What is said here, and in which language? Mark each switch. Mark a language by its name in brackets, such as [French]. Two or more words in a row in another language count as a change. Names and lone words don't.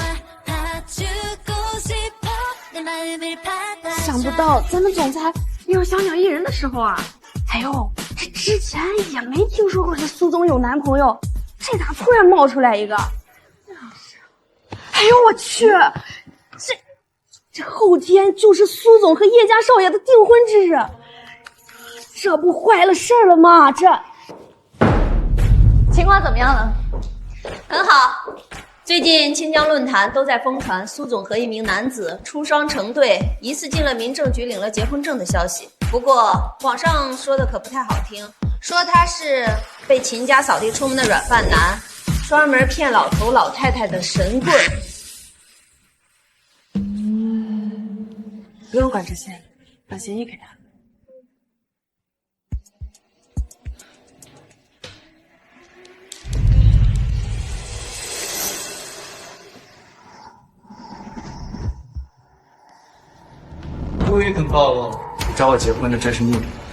[Chinese] 想不到咱們總裁也有小鳥依人的時候啊！哎呦，這之前也沒聽說過這蘇總有男朋友，這咋突然冒出來一個？哎呦我去，這後天就是蘇總和葉家少爺的訂婚之日，這不壞了事兒了嗎？這情況怎麼樣了？很好。最近清江論壇都在瘋傳蘇總和一名男子出雙成對，疑似進了民政局領了結婚證的消息。不過網上說的可不太好聽，說他是被秦家掃地出門的軟飯男，專門騙老頭老太太的神棍。不用管這些，把協議給他。終於等到了你找我結婚的真實目的。